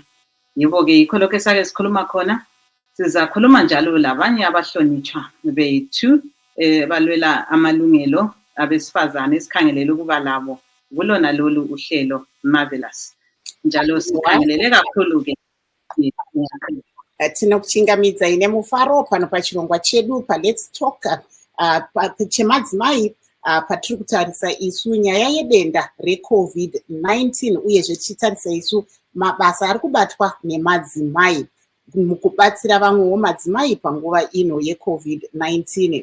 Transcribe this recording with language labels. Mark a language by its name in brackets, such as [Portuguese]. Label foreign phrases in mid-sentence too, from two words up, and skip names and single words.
[North Ndebele] Yebo-ke yikho lokho esake sikhuluma khona. Sizakhuluma njalo labanye abahlonitshwa bethu balwela amalungelo abesifazane esikhangelele ukuba labo kulona lolu uhlelo Marvellous. Njalo sikhangelele kakhulu-ke [Shona] thina kuchingamidza ine mufaro pano pachirongwa chedu pa-Let's Talk chemadzimai patiri kutarisa isu nyaya yedenda re-COVID-19, uyezve tichitarisa isu mabasa ari kubatwa nemadzimai mukubatsira vamwewo madzimai panguva ino ye-COVID-19.